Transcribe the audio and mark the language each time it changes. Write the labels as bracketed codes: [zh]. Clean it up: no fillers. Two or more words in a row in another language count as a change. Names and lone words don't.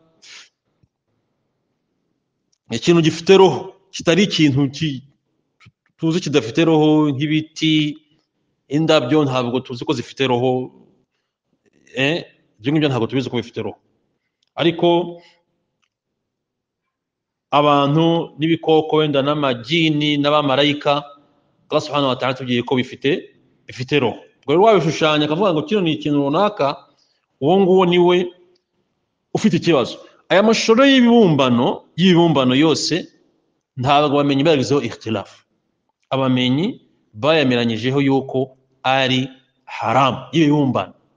[rw] ikintu gifite roho, kitari ikintu tuzi kidafite roho nk'ibiti, indabyo ntabwo tuzi ko zifite roho, ibyo ngibyo ntabwo tubizi ko bifite roho, ariko abantu n'ibikoko wenda n'amajini n'abamarayika Allah [ar] سبحانه وتعالى [rw] tugiye ko bifite roho. Ubwo rero wabishushanya akavuga ngo kino ni ikintu runaka, uwo nguwo niwe ufite ikibazo. Aya mashusho y'ibibumbano yose ntabwo bamenyi bagizeho ikhtilaf, abamenyi bayameranyijeho yuko ari haram y'ibibumbano.